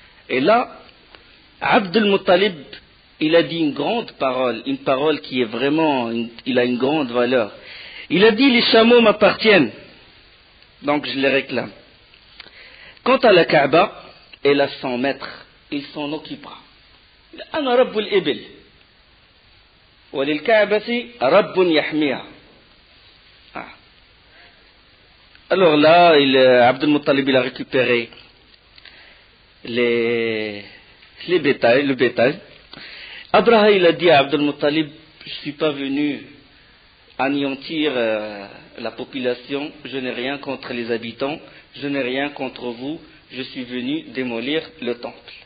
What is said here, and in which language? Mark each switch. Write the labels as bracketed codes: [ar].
[fr] Et là, Abd al-Muttalib, il a dit une grande parole, une parole qui est vraiment, il a une grande valeur. Il a dit, les chameaux m'appartiennent, donc je les réclame. Quant à la Kaaba, elle a 100 mètres, il s'en occupera. [ar] أنا رب الإبل وللكعبة رب يحميها. [fr] Alors là, Abd al-Muttalib il a récupéré le bétail. Abraha il a dit à Abd al-Muttalib, je ne suis pas venu anéantir la population, je n'ai rien contre les habitants, je n'ai rien contre vous, je suis venu démolir le temple.